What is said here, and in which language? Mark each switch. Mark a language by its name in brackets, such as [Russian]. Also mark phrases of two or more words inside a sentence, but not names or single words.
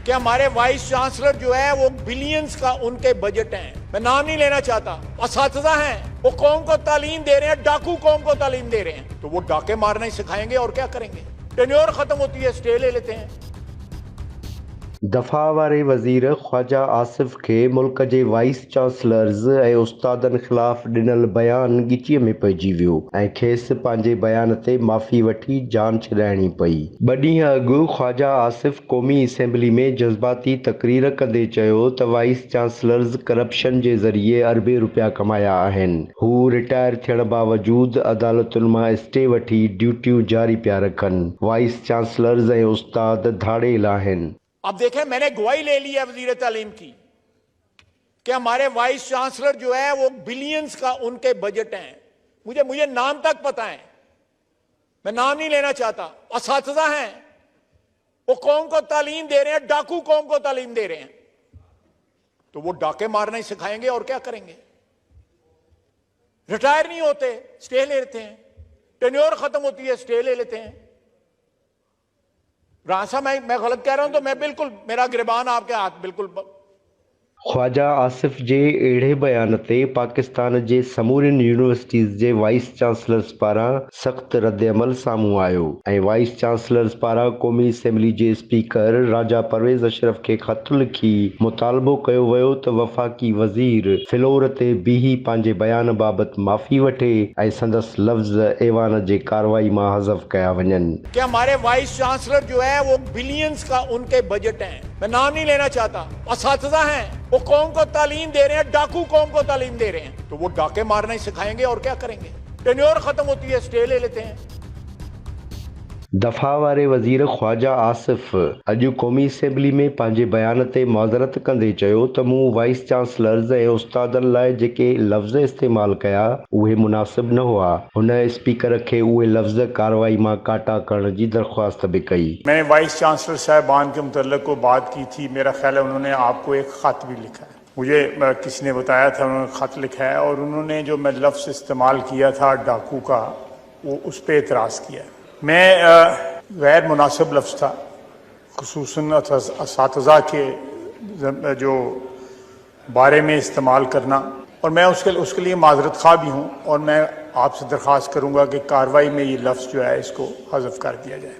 [Urdu] کہ ہمارے [English] vice chancellor [Urdu] جو ہے وہ بلینز کا ان کے بجٹ ہیں. میں نام نہیں لینا چاہتا. اساتذہ ہیں، وہ قوم کو تعلیم دے رہے ہیں، ڈاکو قوم کو تعلیم دے رہے ہیں، تو وہ ڈاکے مارنا ہی سکھائیں گے اور کیا کریں گے. ٹینیور ختم ہوتی ہے، سٹے لے لیتے ہیں. [Sindhi] दफ़ा वारे वज़ीर ख्वाजा आसिफ के मुल्क जे [English] vice chancellors [Sindhi] ऐं उस्तादनि ख़िलाफ़ ॾिनल बयान ॻिचीअ में पइजी वियो ऐं खेसि पंहिंजे बयान ते माफ़ी वठी जान छॾाइणी पई। ॿ ॾींहं अॻु ख्वाजा आसिफ क़ौमी असेंबली में जज़्बाती तक़रीर कंदे चयो त [English] vice chancellors corruption [Sindhi] जे ज़रिए अरबे रुपया कमाया आहिनि। हू रिटायर थियण बावजूदि अदालतुनि मां स्टे वठी ड्यूटियूं जारी पिया रखनि। [English] vice chancellors [Sindhi] ऐं उस्ताद धाड़ेल आहिनि। [Urdu] اب دیکھیں، میں نے گواہی لے لی ہے وزیر تعلیم کی کہ ہمارے [English] vice chancellor [Urdu] جو ہے وہ بلینز کا ان کے بجٹ ہیں. مجھے نام تک پتا ہے، میں نام نہیں لینا چاہتا. اساتذہ ہیں، وہ قوم کو تعلیم دے رہے ہیں، ڈاکو قوم کو تعلیم دے رہے ہیں، تو وہ ڈاکے مارنا ہی سکھائیں گے اور کیا کریں گے. ریٹائر نہیں ہوتے، سٹے لے لیتے ہیں. ٹینیور ختم ہوتی ہے، سٹے لے لیتے ہیں۔ راسا میں غلط کہہ رہا ہوں تو میں بالکل، میرا گریبان آپ کے ہاتھ بالکل. [Sindhi] ख्वाजा आसिफ जे अहिड़े बयान ते पाकिस्तान जे समूरियुनि यूनिवर्सिटीज़ जे [English] vice chancellors [Sindhi] पारां सख़्त रद्दअमल साम्हूं आयो ऐं [English] vice chancellors [Sindhi] पारां क़ौमी असेंबली जे स्पीकर राजा परवेज़ अशरफ खे ख़त लिखी मुतालबो कयो वियो त वफ़ाक़ी वज़ीर फ़्लोर ते बीही पंहिंजे बयान बाबति माफ़ी वठे ऐं संदसि लफ़्ज़ ऐवान जे कार्रवाई मां हज़फ़ कया वञनि। [Urdu] کہ ہمارے [English] vice chancellor [Urdu] جو ہے وہ بلینز کا ان کے بجٹ ہیں. میں نام نہیں لینا چاہتا. اساتذہ ہیں، وہ قوم کو تعلیم دے رہے ہیں، ڈاکو قوم کو تعلیم دے رہے ہیں، تو وہ ڈاکے مارنا ہی سکھائیں گے اور کیا کریں گے. ٹینیور ختم ہوتی ہے، سٹے لے لیتے ہیں. [Sindhi] दफ़ा वारे वज़ीर ख्वाजा आसिफ अॼु क़ौमी असेंबली में पंहिंजे बयान ते मुआज़रत कंदे चयो त मूं [English] vice chancellors [Sindhi] ऐं उस्तादनि लाइ जेके लफ़्ज़ इस्तेमालु कया उहे मुनासिब न हुआ। हुन स्पीकर खे उहे लफ़्ज़ कार्रवाई मां काटा करण जी दरख़्वास्त बि कई। [Urdu] میں نے [English] vice chancellor [Urdu] صاحبان کے متعلق کو بات کی تھی. میرا خیال ہے انہوں نے آپ کو ایک خط بھی لکھا ہے، مجھے کسی نے بتایا تھا، انہوں نے خط لکھا ہے اور انہوں نے جو میں لفظ استعمال کیا تھا ڈاکو کا، وہ اس پر اعتراض کیا ہے. میں غیر مناسب لفظ تھا، خصوصاً اساتذہ کے جو بارے میں استعمال کرنا، اور میں اس کے لیے معذرت خواہ بھی ہوں اور میں آپ سے درخواست کروں گا کہ کارروائی میں یہ لفظ جو ہے اس کو حذف کر دیا جائے.